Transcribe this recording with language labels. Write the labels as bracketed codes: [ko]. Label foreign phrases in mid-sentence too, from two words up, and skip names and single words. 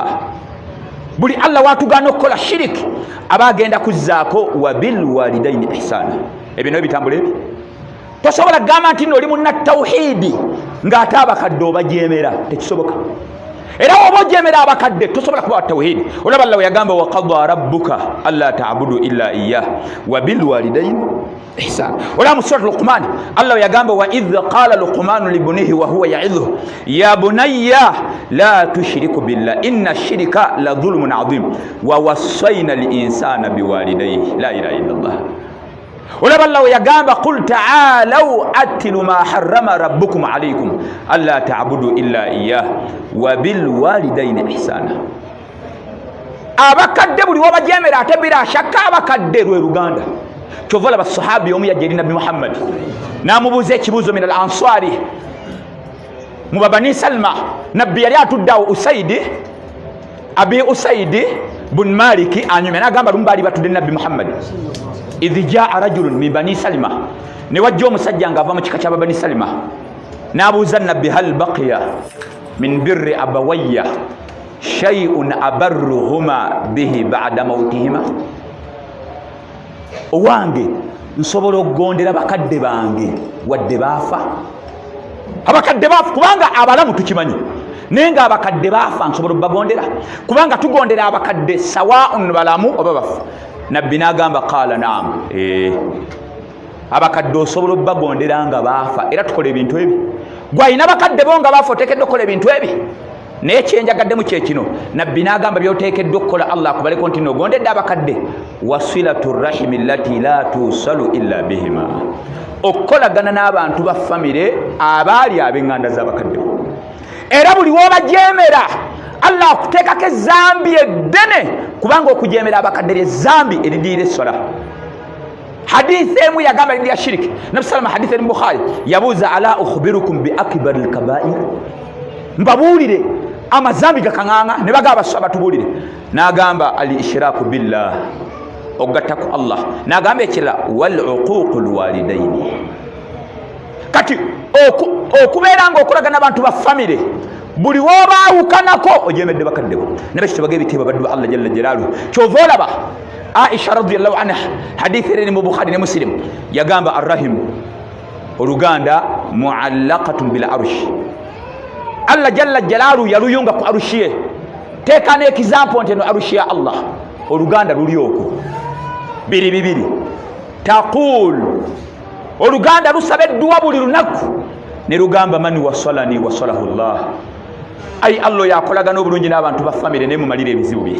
[lg] Buli Allah watugana okukola shiriki abagenda kuzzaako [ar] وبالوالدين إحسانا. [lg] Ebyo nabyo bitambula ebi. Tosobola gamba nti oli munna tawhidi ng'ate abakadde obajeemera, tekisoboka. Era oba ojeemera abakadde tosobola kuba tawhidi. Olaba Allah yagamba [ar] وقضى ربك ألا تعبدوا إلا إياه وبالوالدين إحسانا. [lg] Olaba mu surah Luqman Allah yagamba [ar] وإذ قال لقمان لابنه وهو يعظه يا بني لا تشرك بالله إن الشرك لظلم عظيم ووصينا الإنسان بوالديه لا إله إلا الله. [lg] Olaba Allah yagamba [ar] قل تعالوا أتل ما حرم ربكم عليكم ألا تعبدوا إلا إياه وبالوالدين إحسانا. [lg] Abakadde buli wabajemera ate [ar] بلا شك [lg] abakadde lwe Luganda. Kyovola basahabi omu yajja eri Nabbi Muhammad n'amubuuza ekibuuzo [ar] من الأنصار [lg] mu Bani Salma. Nabbi yali atuddawo Usaidi Abi Usaidi bun Maliki anyume n'agamba lumu baali batudde Nabbi Muhammad [ar] إذ جاء رجل من بني سلمة [lg] ne wajja omusajja ng'ava mu kika kya Bani Salima n'abuuza Nabbi [ar] هل بقي من بر أبوي شيء أبرهما به بعد موتهما. [lg] Owange nsobola okugondera bakadde bange wadde baafa. Abakadde baafa kubanga abalamu tukimanyi naye nga abakadde baafa nsobola obbagondera kubanga tugondera abakadde sawa'un balamu oba bafa. Nabbi n'agamba [ar] قال نعم, [lg] abakadde osobola obbagondera nga baafa era tukola ebintu ebi. Gwalina bakadde bo nga baafa oteekeddwa okukola ebintu ebi naye kyenjagaddemu kyekino. Nabbi n'agamba byoteekeddwa okukola Allah akubaleko nti nogondedde abakadde [ar] وصلة الرحم التي لا توصل إلا بهما, [lg] okukolagana n'abantu ba famire abaali ab'eŋŋanda z'abakadde. Era buli w'obajeemera Allah akuteekako ezambi eddene kubanga okujeemera abakadde ly'ezzambi eridiira essola. Hadithi emu yagamba eridiira shiriki. Nabi salama hadithi eri mu Bukhari yabuuza [ar] ألا أخبركم بأكبر الكبائر, [lg] mbabuulire amazambi gakaŋŋaŋa? Ne bagamba basaba tubuulire. N'agamba [ar] الإشراك بالله, [lg] okugattaku Allah. N'agamba ekirala [ar] وعقوق الوالدين. [lg] Kati okubeera nga okulagana abantu ba famire buli wobaawukanako ojeemedde bakadde bo. Nabe kitubaga ebitiibwa baddu ba Allah [ar] جل جلاله. [lg] Kyova olaba Aisha [ar] رضي الله عنها [lg] hadithi eri mu Bukhari ne Muslim yagamba arrahim, oluganda [ar] معلقة بالعرش. [lg] Allah [ar] جل جلاله [lg] yaluyunga ku arushi ye. Teeka n'ekizampo nti eno arushi ya Allah, oluganda luli okwo biri bibiri. Taqul, oluganda lusaba edduwa buli lunaku ne lugamba [ar] من وصلني وصله الله. [lg] Ai Allah yakolagana obulungi n'abantu ba famire naye mumalire ebizibu bye.